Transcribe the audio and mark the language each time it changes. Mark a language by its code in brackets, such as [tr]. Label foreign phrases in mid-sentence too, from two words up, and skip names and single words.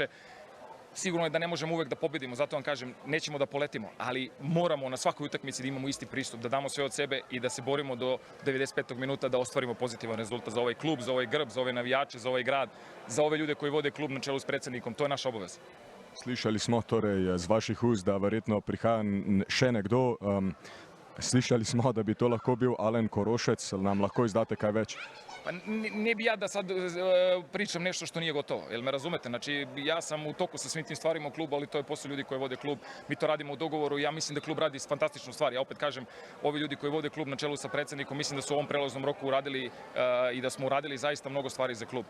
[sr] Sigurno je da ne možemo uvek da pobedimo, zato vam kažem, nećemo da poletimo, ali moramo na svakoj utakmici da imamo isti pristup, da damo sve od sebe i da se borimo do 95. minuta da ostvarimo pozitivan rezultat za ovaj klub, za ovaj grb, za ove navijače, za ovaj grad, za ove ljude koji vode klub na čelu s predsednikom. To je naša obaveza. [sl] Slišali smo torej z vaših ust, da verjetno prihaja še nekdo. Slišali smo, da bi to lahko bil Alen Korošec. Nam lahko izdate kaj več? [sr] Pa ne bi ja da sad pričam nešto što nije gotovo, jel me razumete? Znači, ja sam u toku sa svim tim stvarima u klubu, ali to je posao ljudi koji vode klub. Mi to radimo u dogovoru i ja mislim da klub radi fantastičnu stvar. Ja opet kažem, ovi ljudi koji vode klub na čelu sa predsednikom, mislim da su u ovom prelaznom roku uradili i da smo uradili zaista mnogo stvari za klub.